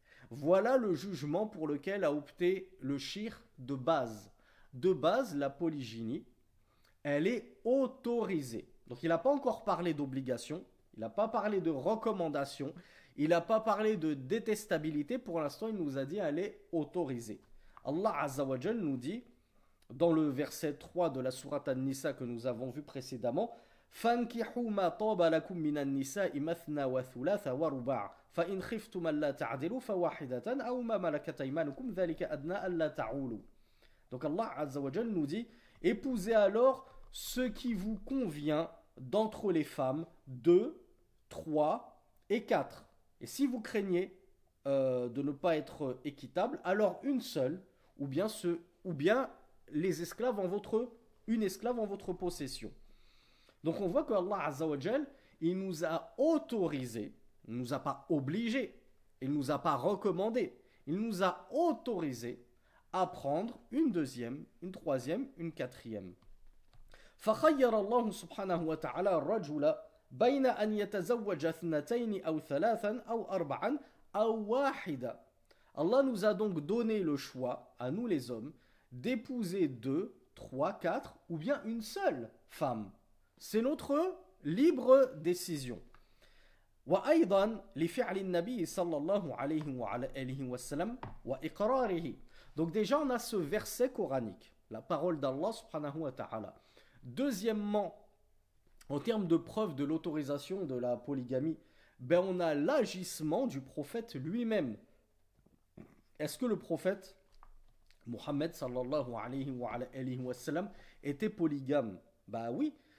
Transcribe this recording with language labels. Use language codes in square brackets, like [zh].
[fr] Voilà le jugement pour lequel a opté le shir de base. De base, la polygynie, elle est autorisée. Donc il n'a pas encore parlé d'obligation, il n'a pas parlé de recommandation, il n'a pas parlé de détestabilité. Pour l'instant, il nous a dit elle est autorisée. Allah Azza wa Jal nous dit, dans le verset 3 de la sourate An-Nisa que nous avons vu précédemment, [ar] فَانْكِحُوا مَا طَابَ لَكُم مِّنَ النِّسَاءِ مَثْنَى وَثُلَاثَ وَرُبَاعَ فَإِنْ خِفْتُمْ أَلَّا تَعْدِلُوا فَوَاحِدَةً أَوْ مَا مَلَكَتْ أَيْمَانُكُمْ ذَلِكَ أَدْنَىٰ أَلَّا تَعُولُوا. [fr] Donc Allah Azza wa Jal nous dit, épousez alors ce qui vous convient d'entre les femmes, 2, 3 et 4. Et si vous craignez de ne pas être équitable, alors une seule, ou bien les esclaves une esclave en votre possession. Donc on voit que Allah Azza wa Jal, il nous a autorisé, il ne nous a pas obligé, il ne nous a pas recommandé, il nous a autorisé à prendre une deuxième, une troisième, une quatrième. [ar] فخير الله سبحانه وتعالى الرجل بين أن يتزوج اثنتين أو ثلاثا أو أربعا أو واحدة. [fr] Allah nous a donc donné le choix, à nous les hommes, d'épouser 2, 3, 4 ou bien une seule femme. C'est notre libre décision. [ar] وأيضا لفعل النبي صلى الله عليه وعلى آله وسلم وإقراره. [fr] Donc déjà on a ce verset coranique, la parole d'Allah subhanahu wa ta'ala. Deuxièmement, en termes de preuve de l'autorisation de la polygamie, on a l'agissement du prophète lui-même. Est-ce que le prophète Mohammed sallallahu alayhi wa sallam était polygame? Bah oui.